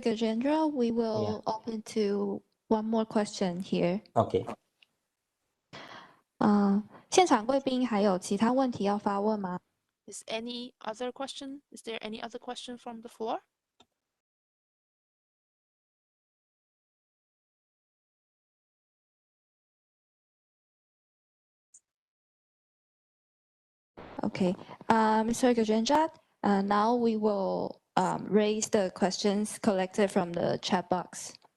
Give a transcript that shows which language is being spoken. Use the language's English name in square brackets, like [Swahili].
[English] Gajendra, we will open to one more question here. Okay. [Chinese] 现场贵宾还有其他问题要发问吗？ [English] Is any other question? Is there any other question from the floor? Okay, Mr. Gajendra, now we will raise the questions collected from the chat box.